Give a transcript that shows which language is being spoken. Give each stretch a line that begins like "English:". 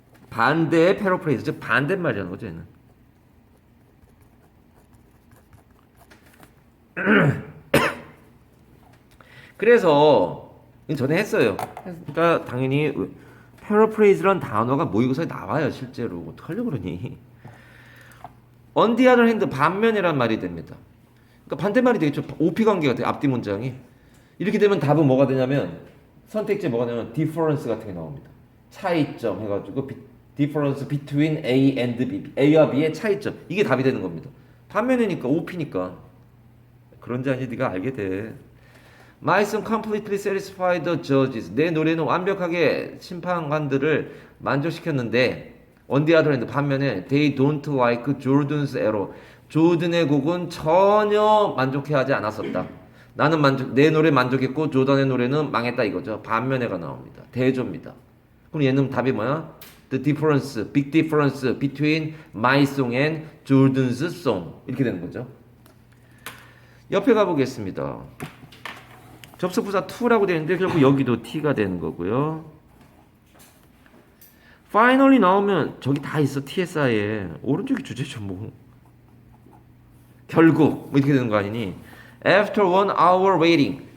Korean: 반대의 패러프레이즈, 즉 반대말이라는 거죠, 얘는. 그래서 전에 했어요. 그러니까 당연히 paraphrase라는 단어가 모의고사에 나와요, 실제로. 어떡하려고 그러니?
English: On the other hand,
Korean: 반면이란 말이 됩니다. 그러니까 반대말이 되겠죠. OP 관계가 돼요, 앞뒤 문장이. 이렇게 되면 답은 뭐가 되냐면, 선택지에 뭐가 되냐면, difference 같은 게 나옵니다. 차이점 해가지고,
English: difference between A and B.
Korean: A와 B의 차이점. 이게 답이 되는 겁니다. 반면이니까, OP니까. 그런지 아닌지 네가 알게 돼.
English: My song completely satisfied the judges.
Korean: 내 노래는 완벽하게 심판관들을 만족시켰는데,
English: on the other hand,
Korean: 반면에
English: they don't like Jordan's arrow.
Korean: 조든의 곡은 전혀 만족해하지 않았었다. 내 노래 만족했고 조던의 노래는 망했다 이거죠. 반면에가 나옵니다. 대조입니다. 그럼 얘는 답이 뭐야?
English: The difference, big difference between my song and Jordan's song.
Korean: 이렇게 되는 거죠. 옆에 가보겠습니다. 접속부사 to라고 되는데 결국 여기도 t가 되는 거고요. finally 나오면 저기 다 있어. TSI에. 오른쪽이 주제죠 뭐. 결국 뭐 이렇게 되는 거 아니니?
English: After 1 hour waiting.